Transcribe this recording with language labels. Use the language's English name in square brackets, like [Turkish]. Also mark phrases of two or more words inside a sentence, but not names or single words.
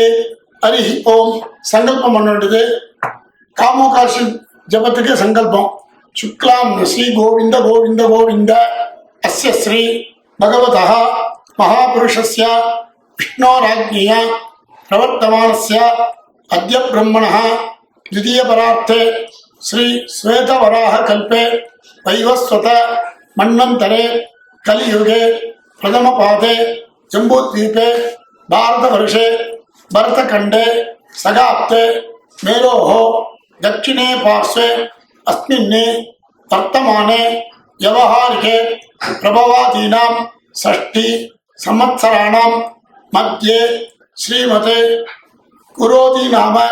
[Tamil] ஹரி ஓம். சங்கல்பம் பண்ண வேண்டியது. காமோகாஷி ஜபத்துக்கு சங்கல்பம். [Sanskrit] शुक्लाम् श्री गोविन्द गोविन्द गोविन्द अस्य श्री भगवतः महापुरुषस्य विष्णोराज्ञया प्रवर्तमानस्य अद्य ब्रह्मणः द्वितीय परार्थे श्री श्वेतवराह कल्पे वैवस्वत मन्वन्तरे कलियुगे प्रथम पादे जम्बूद्वीपे भारतवर्षे भरतखण्डे सगाप्ते मेलोः दक्षिणे पार्श्वे अस्मिन् वर्तमाने व्यवहारिके प्रभवादीनां षष्ठी संवत्सराणां मध्ये श्रीमते गुरोदी नाम